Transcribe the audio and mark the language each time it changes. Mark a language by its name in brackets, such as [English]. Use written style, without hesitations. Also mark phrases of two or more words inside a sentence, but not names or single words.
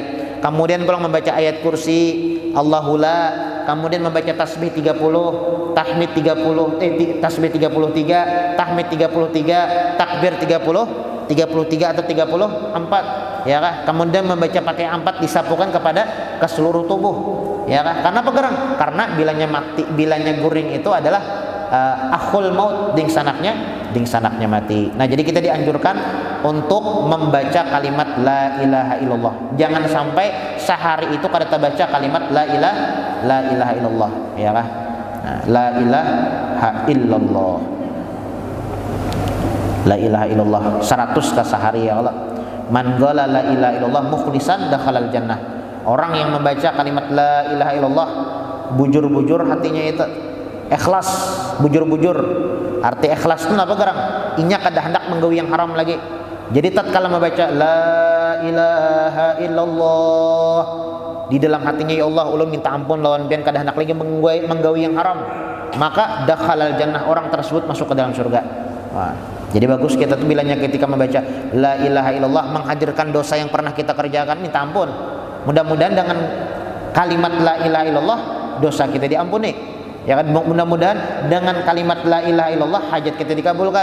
[Indonesian] Kemudian pulang membaca ayat kursi, Allahu la, kemudian membaca tasbih 30, tahmid 30, tasbih 33, tahmid 33, takbir 33 atau 34, ya kah? Kemudian membaca pakai 4 disapukan kepada ke seluruh tubuh, ya kah? Karena pegerang, karena bilanya guring itu adalah [Arabic] أخو الموت, [Indonesian] ding sanaknya mati. Nah, jadi kita dianjurkan untuk membaca kalimat [Arabic] لا إله إلا الله. [Indonesian] Jangan sampai sehari itu kada terbaca kalimat [Arabic] لا إله إلا الله, [Indonesian] ya kah? Nah, [Arabic] لا إله إلا الله. لا إله إلا الله 100 [Indonesian] ka sehari [Arabic] يا الله. من قال لا إله إلا الله مخلصا دخل الجنة. [Indonesian] Orang yang membaca kalimat [Arabic] لا إله إلا الله [Indonesian] bujur-bujur hatinya itu, ikhlas, bujur-bujur. [Banjar] Arti ikhlas itu apa garang? Inya kada hendak menggawi yang haram lagi. [Indonesian] Jadi tatkala membaca [Arabic] لا إله إلا الله. [Banjar] Di dalam hatinya, ya Allah, ulun minta ampun lawan pian kada hendak lagi menggawi yang haram, maka [Arabic] دخل الجنة, [Indonesian] orang tersebut masuk ke dalam surga. Wah, jadi bagus kita tuh bilangnya ketika membaca [Arabic] لا إله إلا الله, [Indonesian] menghadirkan dosa yang pernah kita kerjakan, minta ampun. Mudah-mudahan dengan kalimat [Arabic] لا إله إلا الله [Indonesian] dosa kita diampuni. Ya kan, mudah-mudahan dengan kalimat [Arabic] لا إله إلا الله [Indonesian] hajat kita dikabulkan.